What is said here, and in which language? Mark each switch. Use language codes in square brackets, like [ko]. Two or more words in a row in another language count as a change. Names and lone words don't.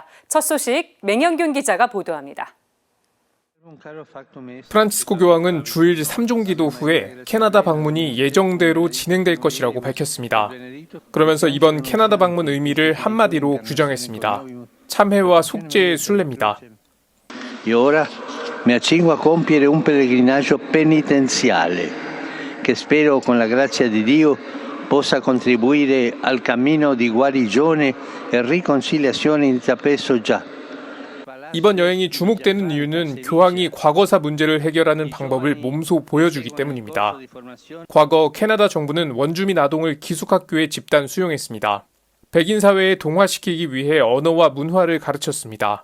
[ko] 첫 소식 맹영균 기자가 보도합니다. 프란치스코 교황은 주일 3종기도 후에 캐나다 방문이 예정대로 진행될 것이라고 밝혔습니다. 그러면서 이번 캐나다 방문 의미를 한마디로 규정했습니다. 참회와 속죄의 순례입니다. [it] Mi accingo a compiere un pellegrinaggio penitenziale che spero con la grazia di Dio possa contribuire al cammino di guarigione e riconciliazione intrapreso già. [ko] 이번 여행이 주목되는 이유는 교황이 과거사 문제를 해결하는 방법을 몸소 보여주기 때문입니다. 과거 캐나다 정부는 원주민 아동을 기숙학교에 집단 수용했습니다. 백인 사회에 동화시키기 위해 언어와 문화를 가르쳤습니다.